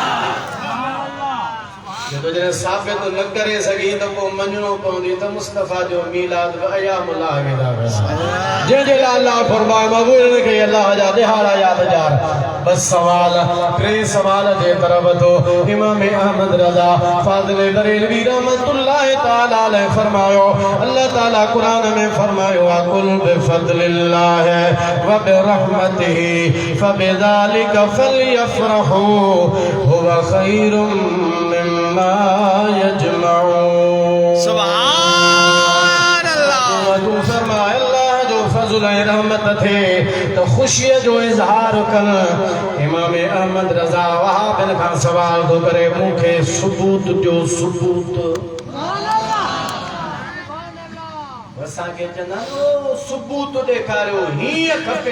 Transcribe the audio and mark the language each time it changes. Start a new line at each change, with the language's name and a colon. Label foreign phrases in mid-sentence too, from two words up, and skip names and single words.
Sindhi: जब जॾहिं साबित न करे सघी त पोइ मञणो पवंदी त मुस्तफ़ा जो मीलाद अय्यामुल्लाह में था जंहिंजे लाइ अल्लाह फरमाए मक़बूल खे अल्लाह जा ॾिहाड़ा यादगार। बस सवाल टे सवाल जे तरफ़ तो इमाम अहमद रज़ा फाज़िल बरेलवी
Arabic: رحمة الله تعالى عليه
Sindhi: फरमायो, अल्लाह ताला कुरान में फरमायो
Arabic: قل بفضل الله وبرحمته فبذلك فليفرحوا هو خير مما يجمعون. سبحان الله.
Sindhi: तू फरमाए अल्लाह जो फज़ल ऐं रहमत थे तो खुशीअ जो इज़हार कर। इमाम अहमद रज़ा वहाबिन खां सवाल थो करे, मूंखे सबूत जो सबूत। असांखे चवंदा सबूत ॾेखारियो, हीअं खपे।